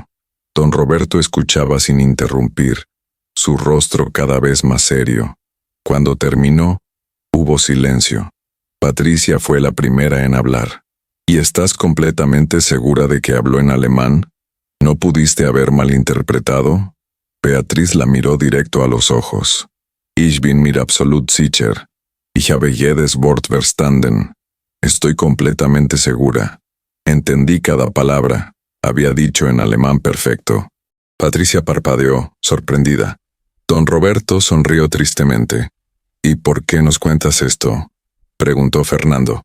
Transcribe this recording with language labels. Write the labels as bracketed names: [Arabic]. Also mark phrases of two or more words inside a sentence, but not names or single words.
[Spanish] Don Roberto escuchaba sin interrumpir, su rostro cada vez más serio. Cuando terminó, hubo silencio. Patricia fue la primera en hablar. «¿Y estás completamente segura de que habló en alemán? ¿No pudiste haber malinterpretado?» Beatriz la miró directo a los ojos. [German] «Ich bin mir absolut sicher. Ich habe jedes Wort verstanden». [Spanish] «Estoy completamente segura. Entendí cada palabra», había dicho en alemán perfecto. Patricia parpadeó, sorprendida. Don Roberto sonrió tristemente. «¿Y por qué nos cuentas esto?», preguntó Fernando.